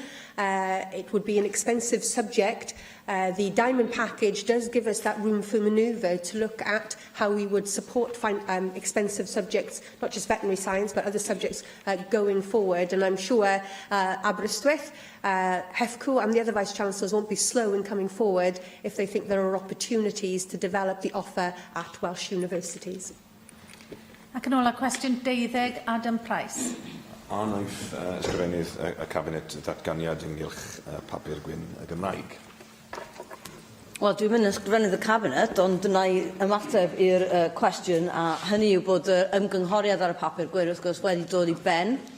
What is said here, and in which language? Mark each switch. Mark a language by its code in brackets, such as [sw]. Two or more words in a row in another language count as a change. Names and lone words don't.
[en] It would be an expensive subject. The Diamond package does give us that room for manoeuvre to look at how we would support expensive subjects, not just veterinary science, but other subjects going forward. And I'm sure Aberystwyth, HEFCW and the other Vice-Chancellors won't be slow in coming forward if they think there are opportunities to develop the offer at Welsh universities. [cy] Ac yn ôl cwestiwn 12, Adam Price. A wnaeth ysgrifennydd y Cabinet datganiad ynghylch papur gwyn y Gymraeg. Wel, dwi'n mynd ysgrifennydd y Cabinet, ond dyna i ymateb i'r cwestiwn, a hynny yw bod ymgynghoriad ar y papur gwir wrth gwrs wedi dod i ben.